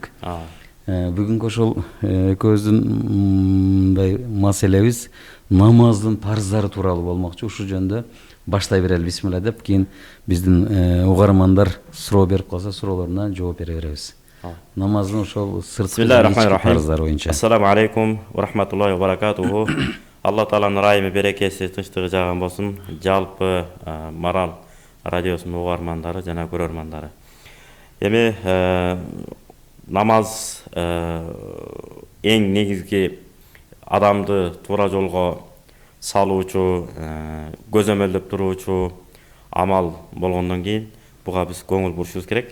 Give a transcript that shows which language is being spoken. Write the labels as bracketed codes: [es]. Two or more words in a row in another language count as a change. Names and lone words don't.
[ky] Бүгүнкү ошол экөөбүздүн мындай маселебиз намаздын парыздары тууралуу болмокчу. Ушул жөнүндө баштай берели бисмилла деп, кийин биздин угармандар суроо берип калса суроолоруна жооп бере беребиз. Намаздын ошол сырткы парыздары боюнча. [ar] السلام عليكم ورحمة الله وبركاته. [ky] Алла тааланын райымы, берекеси, тынчтыгы жаган болсун жалпы Марал радиосунун угармандары жана көрөрмандары. Эми намаз эң негизги адамды туура жолго салуучу, көзөмөлдөп туруучу амал болгондон кийин буга биз көңүл бурушубуз керек.